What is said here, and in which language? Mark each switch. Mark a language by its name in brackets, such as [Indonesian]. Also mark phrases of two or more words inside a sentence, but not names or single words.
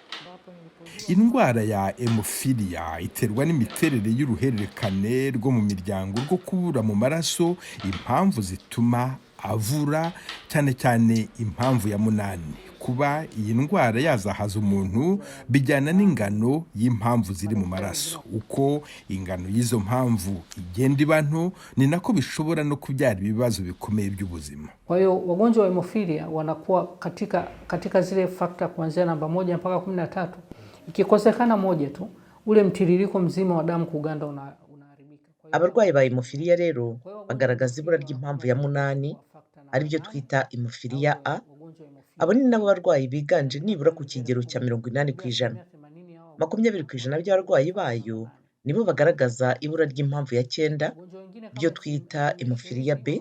[Kinyarwanda] Indwara ya Emofiliya iterwa n'imiterere y'uruhererekane rwo mu miryango rwo kubura mu maraso impamvu zituma avura, cyane cyane impamvu ya 8. Kuba iyi ndwara yazahaza umuntu bijyana n'ingano y'impamvu ziri mu maraso. Uko ingano y'izo mpamvu igenda iba nto, ni nako bishobora no kubyara ibibazo bikomeye by'ubuzima. [Swahili] Kwa hiyo wagonjwa wa Emofiliya wanakuwa katika zile fakta kuanzia namba 1 mpaka 13. Ikikosekana moja tu, ule mtiririko mzima wa damu kuganda unaharibika. [Kinyarwanda] Abarwayi ba Emofiliya rero bagaragaza ibura ry'impamvu ya 8, ari byo twita Emofiliya A. Abo ni nabo barwayi biganje nibura ku kigero cya 80%. 20% by'abarwayi bayo nibo bagaragaza ibura ry'impamvu ya 9, byo twita Emofiliya B.